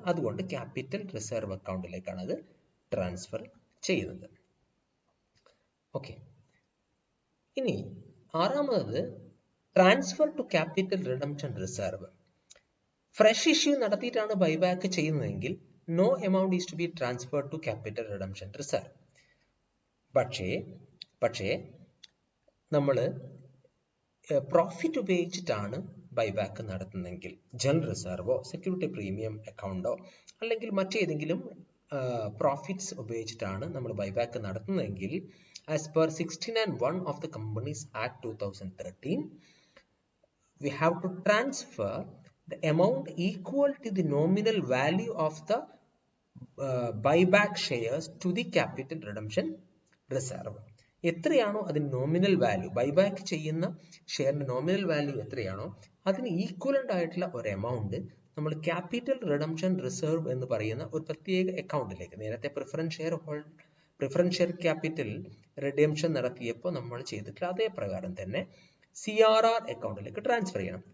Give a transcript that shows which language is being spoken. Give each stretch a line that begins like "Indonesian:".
Malayalam: അതുകൊണ്ട് capital reserve അക്കൗണ്ടിലേക്കാണ് അത് transfer ചെയ്യുന്നത്. ഓക്കെ, ഇനി ആറാമത് transfer to capital redemption reserve. Fresh issue നടത്തിയിട്ടാണ് buyback ചെയ്യുന്നതെങ്കിൽ
English: No amount is to be transfer to capital redemption reserve.
Malayalam: പക്ഷേ നമ്മൾ പ്രോഫിറ്റ് ഉപയോഗിച്ചിട്ടാണ് ബൈബാക്ക് നടത്തുന്നതെങ്കിൽ ജനറൽ റിസർവോ സെക്യൂരിറ്റി പ്രീമിയം അക്കൗണ്ടോ അല്ലെങ്കിൽ മറ്റേതെങ്കിലും പ്രോഫിറ്റ്സ് ഉപയോഗിച്ചിട്ടാണ് നമ്മൾ buyback നടത്തുന്നതെങ്കിൽ
English: As per 16(1) of the Companies Act 2013 we have to transfer the amount equal to the nominal value of the buyback shares to the capital redemption reserve.
Malayalam: എത്രയാണോ അതിന് nominal value, buyback ചെയ്യുന്ന ഷെയറിന്റെ nominal value എത്രയാണോ അതിന് equivalent ആയിട്ടുള്ള ഒരു amount നമ്മൾ capital redemption reserve എന്ന് പറയുന്ന ഒരു പ്രത്യേക അക്കൗണ്ടിലേക്ക്, നേരത്തെ പ്രിഫറൻസ് ഷെയർ ക്യാപിറ്റൽ റിഡംപ്ഷൻ നടത്തിയപ്പോൾ നമ്മൾ ചെയ്തിട്ടുള്ള അതേ പ്രകാരം തന്നെ CRR അക്കൗണ്ടിലേക്ക് ട്രാൻസ്ഫർ ചെയ്യണം.